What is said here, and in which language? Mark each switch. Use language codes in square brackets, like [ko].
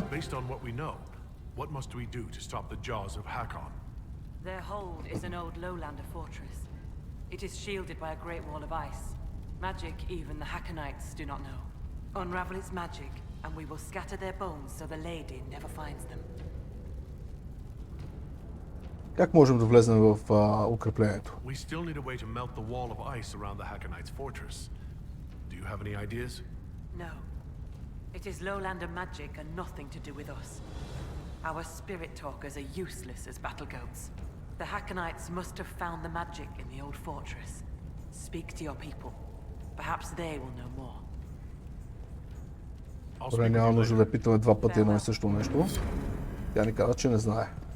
[en] Based on what we know, what must we do to stop the jaws of Hakon? Their hold is an old lowlander fortress. It is shielded by a great wall of ice. Magic even the Hakonites do not know. Unravel its magic, and we will scatter their bones so the lady never finds them. [bg] Как можем да влезем в укреплението? [en] We still need a way to melt the wall of ice around the Hakonites' fortress. Do you have any ideas? No. It is lowlander magic and nothing to do with us. Our spirit talkers are useless as battle goats. The Hakonites must have found the magic in the old fortress. Speak to your people. Perhaps they will know more. [bg] Добре, няма нужда да питаме два пъти едно и също нещо. Тя ни каза, че не знае.